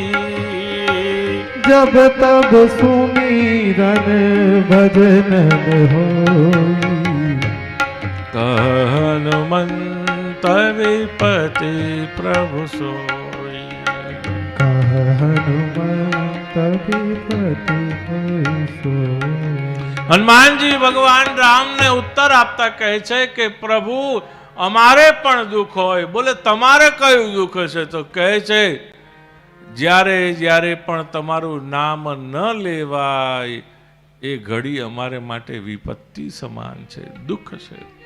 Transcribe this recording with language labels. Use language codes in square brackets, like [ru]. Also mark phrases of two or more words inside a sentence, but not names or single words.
[hi] जब तब सुमिरन भजन न होई. कह हनुमंत विपति प्रभु सोई. कह हनुमंत विपति प्रभु सोई. [gu] હનુમાનજી ભગવાન રામને ઉત્તર આપતા કહે છે કે પ્રભુ અમારે પણ દુઃખ હોય. બોલે તમારે કયું દુઃખ છે? તો કહે છે જ્યારે જ્યારે પણ તમારું નામ ન લેવાય એ ઘડી અમારે માટે વિપત્તિ સમાન છે, દુઃખ છે.